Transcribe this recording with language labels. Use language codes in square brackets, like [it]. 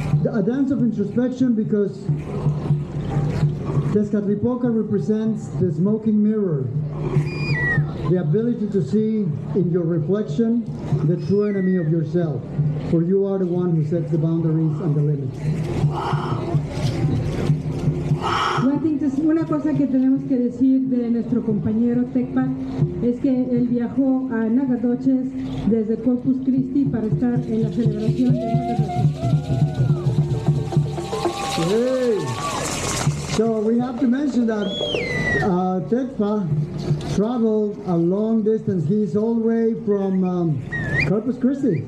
[en] A dance of introspection because Tezcatlipoca represents the smoking mirror, the ability to see in your reflection the true enemy of yourself, for you are the one who sets the boundaries and the limits. [es] Una cosa que tenemos que decir de nuestro compañero Tecpat es que él viajó a Nacogdoches desde Corpus Christi para estar en la celebración de [en] Hey. So we have to mention that Tecpa traveled a long distance. He's all the way from Corpus Christi.